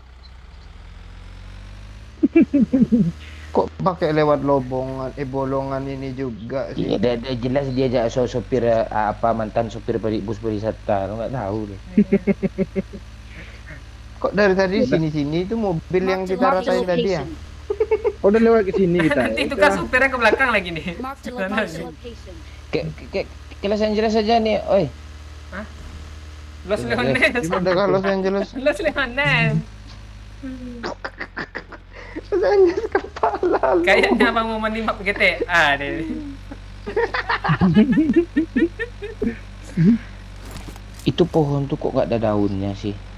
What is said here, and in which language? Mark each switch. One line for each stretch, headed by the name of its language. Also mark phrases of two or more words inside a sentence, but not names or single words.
Indonesian: kok pakai lewat bolongan ini juga sih. Iya, dia jelas dia ajak sopir mantan sopir bus pariwisata. Lo nggak tahu deh. Kok dari tadi sini-sini itu mobil yang kita rasain tadi ya? Oh, udah lewat ke sini kita. Nanti itu kan supirnya ke belakang lagi nih.
English: Marked a
Indonesian: Sana
English: location.
Indonesian: Kayak Los Angeles aja nih, oi. Los Leones. Udah ke Los Angeles. Los Leones. Los Angeles kapan? Kayaknya abang mau menimap GTA deh. Itu pohon tuh kok nggak ada daunnya sih?